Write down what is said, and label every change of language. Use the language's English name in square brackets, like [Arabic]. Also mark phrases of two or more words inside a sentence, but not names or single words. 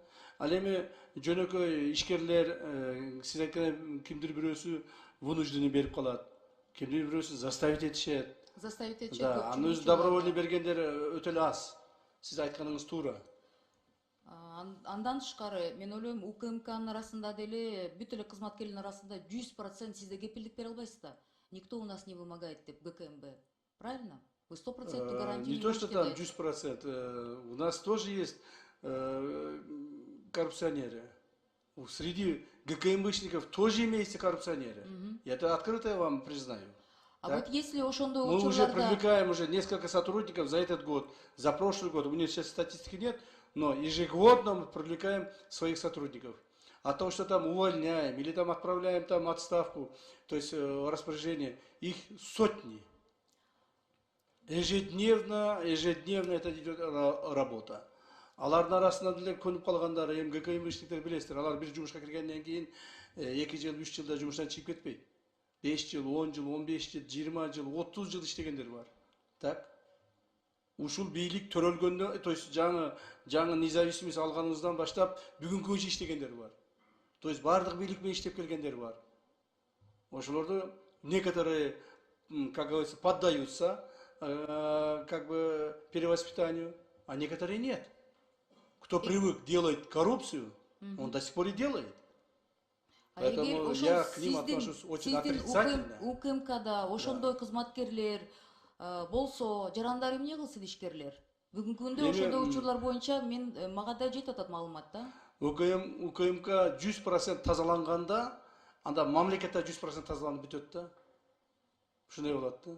[Kyrgyz] Ал эми жөнөкөй ишкерлер, сиз айткандай, кимдир бирөөсү вынужденный берип калат, кимдир бирөөсү заставить этишет. Заставить этишет. Да, аны өзү добровольный бергендер өтө эле аз. Сиз айтканыңыз туура. Андан тышкары мен ойлойм, УКМКнын арасында деле бүт эле кызматкерлердин арасында 100% сизде кепилдик бере албайсыз да. [Russian] Никто у нас не вымогает деп ГКМБ. Правильно? Вы 100% гарантии не то, что там 100%. У нас тоже есть коррупционеры. Среди ГКМБшников тоже имеются коррупционеры. Я это открыто вам признаю. А так? Вот если ошондой мы уже привлекаем уже несколько сотрудников за этот год, за прошлый год. У меня сейчас статистики нет, но ежегодно мы привлекаем своих сотрудников. А то, что там увольняем или там отправляем там отставку, то есть распоряжение, их сотни. Ежедневно это идет работа. [Kyrgyz] Алардын арасында деле көнүп калгандары, эми ГКМБшниктер билесиздер, алар бир жумушка киргенден кийин 2 жыл, 3 жылда жумуштан чыгып кетпейт. 5 жыл, 10 жыл, 15 жыл, 20 жыл, 30 жыл иштегендер бар. Так? Ушул бийлик төрөлгөндө, [Russian] то есть [Kyrgyz] жаңы независимость алганыбыздан баштап бүгүнкү күнчө иштегендер бар. [Russian] То есть [Kyrgyz] бардык бийлик менен иштеп келгендер бар. [Russian] Ошолорду некоторые, как говорится, поддаются как бы перевоспитанию, а некоторые нет. Кто привык делать коррупцию, он до сих пор и делает. Поэтому я к ним отношусь очень отрицательно. [Kyrgyz] УКМКда ошондой кызматкерлер болсо, жарандар эмне кылсын ишкерлер? Бүгүнкү күндө ошондой учурлар боюнча мага да жетип атат маалымат да. УКМК 100% тазаланганда, анда мамлекетте 100% тазаланып бүтөт да. Ушундай болот да.